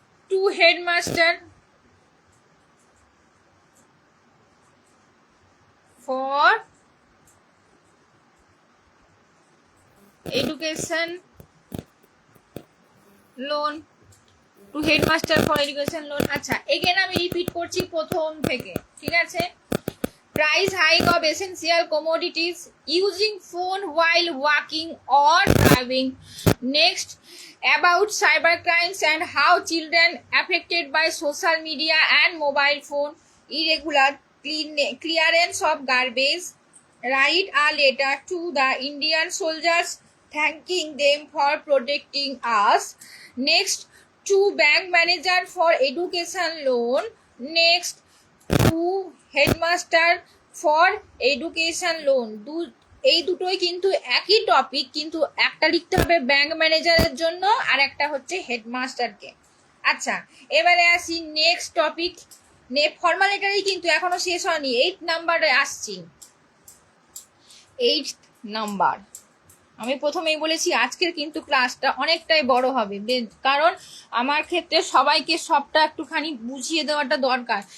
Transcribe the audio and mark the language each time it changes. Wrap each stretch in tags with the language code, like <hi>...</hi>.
<en>To headmaster for education loan. To headmaster for education loan.</en> <bn>আচ্ছা, again আমি repeat করছি প্রথম থেকে, ঠিক আছে।</bn> <en>Price hike of essential commodities, using phone while walking or driving. Next, about cyber crimes and how children affected by social media and mobile phone. Irregular clearance of garbage. Write a letter to the Indian soldiers thanking them for protecting us. Next, to bank manager for education loan. Next, to headmaster for education loan.</en> <bn>এই দুটোই কিন্তু একই topic, কিন্তু একটা লিখতে হবে bank ম্যানেজারের জন্য আর একটা হচ্ছে হেডমাস্টারকে। আচ্ছা, এবারে আসি নেক্সট টপিক। ফর্মাল লেটারই কিন্তু এখনো শেষ হয়নি, 8 নাম্বারে আসছি। 8 নাম্বার। আমি প্রথমেই বলেছি আজকের কিন্তু ক্লাসটা অনেকটাই বড় হবে, কারণ আমার ক্ষেত্রে সবাইকে সবটা একটুখানি বুঝিয়ে দেওয়াটা দরকার।</bn>